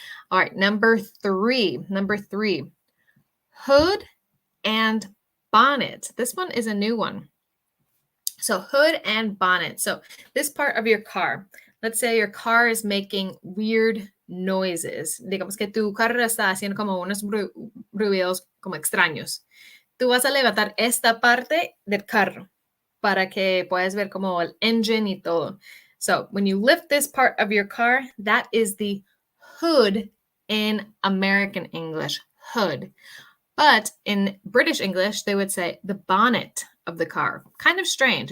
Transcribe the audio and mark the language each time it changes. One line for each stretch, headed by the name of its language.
English: All right, number three, hood and bonnet. This one is a new one. So hood and bonnet. So this part of your car, let's say your car is making weird noises.
Spanish: Digamos que tu carro está haciendo como unos ruidos como extraños. Tú vas a levantar esta parte del carro para que puedas ver como el engine y todo.
English: So when you lift this part of your car, that is the hood in American English, hood. But in British English, they would say the bonnet of the car. Kind of strange.